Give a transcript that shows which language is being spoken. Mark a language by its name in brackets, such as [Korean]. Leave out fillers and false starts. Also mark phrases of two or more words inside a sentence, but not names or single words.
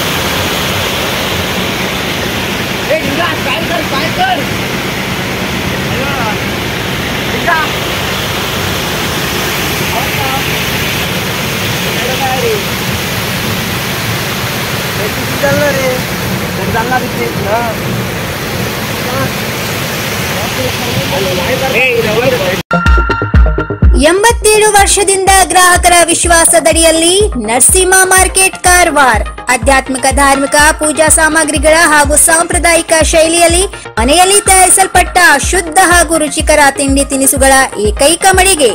[Indonesian] Hey, enggak, spiker! Ayo, enggak! Apa? Ayo, kali. Itu sudah lari. Jangan lari lah. Hey, [Kannada] 87 ವರ್ಷದಿಂದ ಗ್ರಾಹಕರ ವಿಶ್ವಾಸದಡಿಯಲ್ಲಿ ನರಸಿಂಹ ಮಾರ್ಕೆಟ್ ಕಾರವಾರ. ಆಧ್ಯಾತ್ಮಿಕ, ಧಾರ್ಮಿಕ, ಪೂಜಾ ಸಾಮಗ್ರಿಗಳ ಹಾಗೂ ಸಾಂಪ್ರದಾಯಿಕ ಶೈಲಿಯಲ್ಲಿ ಮನೆಯಲ್ಲಿ ತಯಾರಿಸಲ್ಪಟ್ಟ ಶುದ್ಧ ಹಾಗೂ ರುಚಿಕರ ತಿಂಡಿ ತಿನಿಸುಗಳ ಏಕೈಕ ಮಳಿಗೆ.